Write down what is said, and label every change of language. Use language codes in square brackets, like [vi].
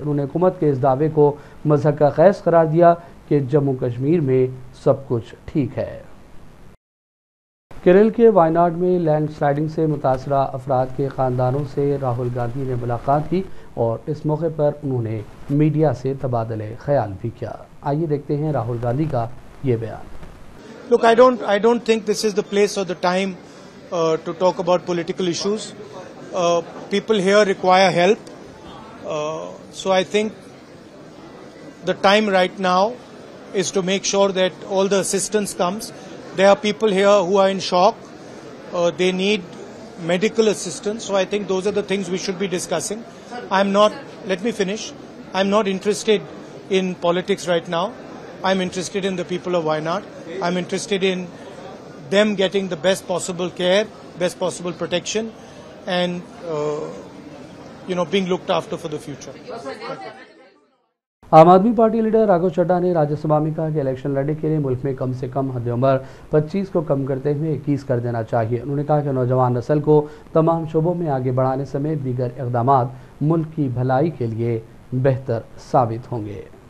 [hi] उन्होंने हुकूमत के इस दावे को मज़हक का खैस करार दिया कि जम्मू कश्मीर में सब कुछ ठीक है। केरल के वायनाड में लैंडस्लाइडिंग से मुतासरा अफराद के ख़ानदानों से राहुल गांधी ने मुलाकात की और इस मौके पर उन्होंने मीडिया से तबादले ख्याल भी किया। आइए देखते हैं राहुल गांधी का ये बयान। [en] Look, I don't think this is the place or the time to talk about political issues. People here require help. So I think the time right now is to make sure that all the assistance comes. There are people here who are in shock. They need medical assistance. So I think those are the things we should be discussing. Let me finish. I'm not interested in politics right now. I'm interested in the people of Wayanad. I'm interested in them getting the best possible care, best possible protection, and being looked after for the future. [hi] आम आदमी party leader Raghav Chadha ने राज्यसभा में कहा कि election लड़ने के लिए मुल्क में कम से कम हद उम्र 25 को कम करते हुए 21 कर देना चाहिए। उन्होंने कहा कि नौजवान नस्ल को तमाम शोबों में आगे बढ़ाने समेत दीगर इक़दामात मुल्क की भलाई के लिए बेहतर साबित होंगे।